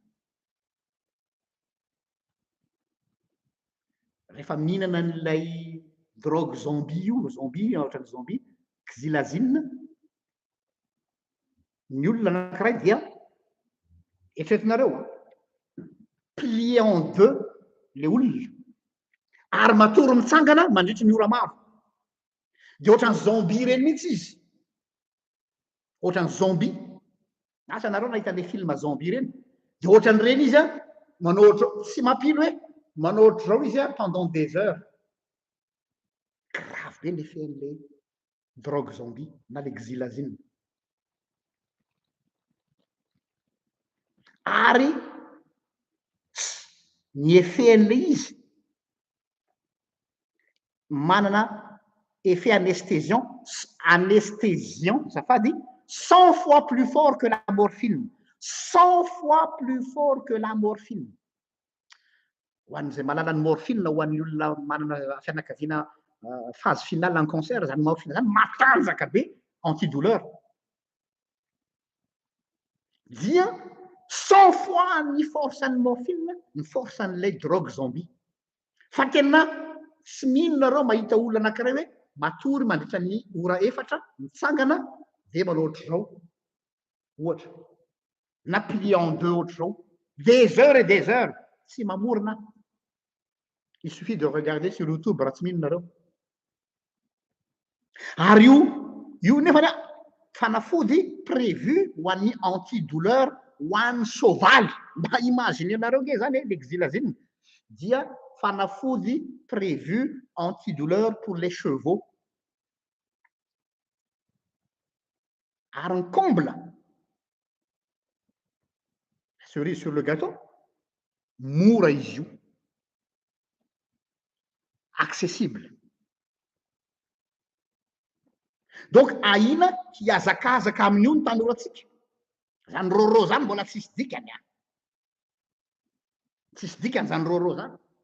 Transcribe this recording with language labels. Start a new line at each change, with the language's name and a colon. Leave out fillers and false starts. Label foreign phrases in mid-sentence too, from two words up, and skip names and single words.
Malagasy: Rehefa mihinana an'ilay drogue zombie io, zombie ohatrany zombie, xylazine, ny olona anankiray dia eritreretinareo
French: plié en deux le
Malagasy: olona ary matory mitsangana mandritry ny ora maro. De ohatrany zombie reny mihitsy izy. Ohatrany zombie. Asa nareo nahita le film zombie reny. De ohatran'ireny izy manao ohatra tsy mampino hoe manao ohatr'izao izy
French: pendant des heures.
Malagasy: Grave be
French: l'effet-n'le drogue zombie
Malagasy: na
French: le xylazine.
Malagasy: Ary ny effet-n'le izy manana
French: effet anesthésiant,
Malagasy: zafady
French: 100 fois plus fort que la morphine. 100 fois plus fort que la morphine.
Malagasy: Ho an'izay malala ny morphine ho an'ny olona manana fianakaviana
French: phase finale en cancer,
Malagasy: zany morphine zany matanjaka be antidouleur. Dia 100 fois ny force an'ny morphine ny force an'ilay drogue zombie. Fa tena tsy mino nareo mahita olona anankiray hoe matory mandritra ny ora 4 mitsangana de manao ohatr'izao ohatra na
French: plié en deux
Malagasy: ohatr'izao
French: des heures et des heures
Malagasy: tsy mamorona. Il suffit de regarder sur YouTube raha tsy mino nareo. Ary io nefa fanafody prévu ho an'ny antidouleur ho an'ny sovaly. Mba imaginenareo nge zany le xylazine dia fanafody prévu antidouleur
French: pour les chevaux.
Malagasy: Ary ny
French: comble, cerise sur le gâteau,
Malagasy: mora izy io, accessible. Donc ahina hiazakazaka amin'io ny tanoratsika. Zany roro zany mbola tsisy dikany. Tsisy dikany zany roro zany.